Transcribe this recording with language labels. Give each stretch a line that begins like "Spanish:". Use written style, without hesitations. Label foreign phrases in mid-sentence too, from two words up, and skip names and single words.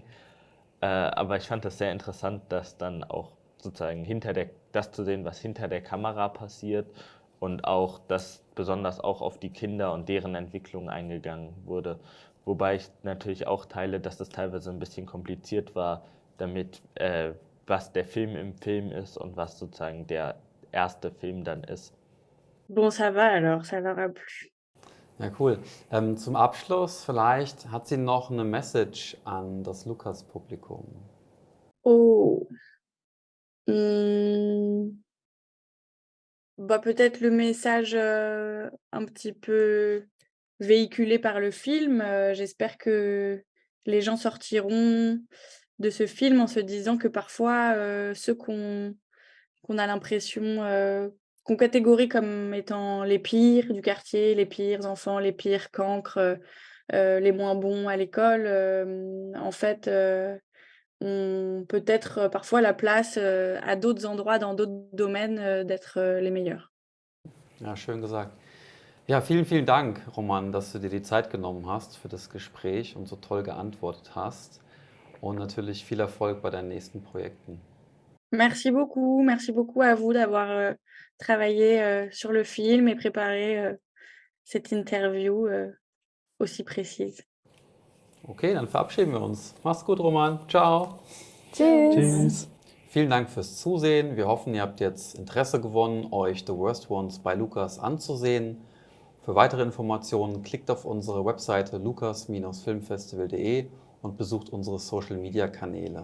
German: Aber ich fand das sehr interessant, dass dann auch sozusagen das zu sehen, was hinter der Kamera passiert, und auch, dass besonders auch auf die Kinder und deren Entwicklung eingegangen wurde. Wobei ich natürlich auch teile, dass das teilweise ein bisschen kompliziert war, damit was der Film im Film ist und was sozusagen der erste Film dann ist.
French: Bon, ça va alors, ça leur a plu.
German: Ja, cool. Zum Abschluss vielleicht hat sie noch eine Message an das Lukas-Publikum. Oh.
French: Peut-être le message un petit peu véhiculé par le film. J'espère que les gens sortiront de ce film en se disant que parfois, ceux qu'on a l'impression qu'on catégorie comme étant les pires du quartier, les pires enfants, les pires cancres, les moins bons à l'école, en fait, ont peut-être parfois la place à d'autres endroits, dans d'autres domaines, d'être les meilleurs.
German: Ja, schön gesagt. Ja, vielen, vielen Dank, Roman, dass du dir die Zeit genommen hast für das Gespräch und so toll geantwortet hast. Und natürlich viel Erfolg bei deinen nächsten Projekten.
French: Merci beaucoup à vous d'avoir travaillé sur le film et préparé cette interview aussi précise.
German: Okay, dann verabschieden wir uns. Mach's gut, Roman. Ciao. Tschüss. Vielen Dank fürs Zusehen. Wir hoffen, ihr habt jetzt Interesse gewonnen, euch The Worst Ones bei Lukas anzusehen. Für weitere Informationen klickt auf unsere Webseite lukas-filmfestival.de und besucht unsere Social-Media-Kanäle.